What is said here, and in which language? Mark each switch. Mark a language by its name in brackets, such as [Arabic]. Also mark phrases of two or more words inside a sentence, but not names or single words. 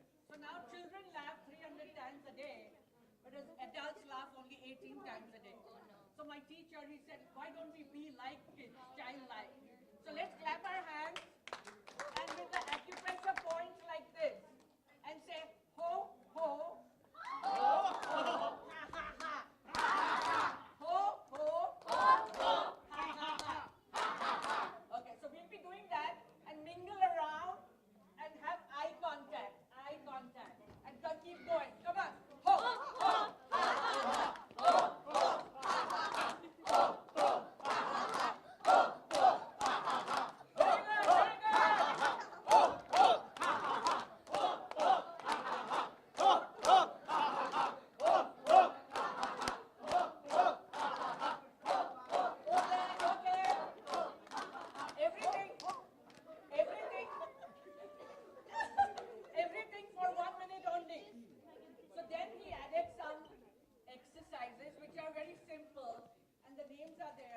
[English] So now children laugh 300 times a day, but as adults laugh only 18 times a day. So my teacher, he said, why don't we be like kids, childlike? So let's clap our hands and with the acupressure points like this and say, ho, ho, ho, ho, ha, ha, ha, ha, ha, ho, ho, ho, ho, ha, ha, ha, ha, ha. Okay, so we'll be doing that and mingle around and have eye contact, and keep going. Come on. Ho, ho, ha, ha, ha, ho, ho, ha, ha, ha, ho, ho, ha, ha, ha, ho, ho, ha, ha, ha. Very good, very good. Ho, ho, ha, ha, ha, ho, ho, ha, ha, ha, ho, ho, ha, ha, ha, ho, ho, ha, ha, ha, ho, ho, ha, ha, ha, ho, ho. Okay. Everything for 1 minute only. So then he added some exercises which are very simple, and the names are there.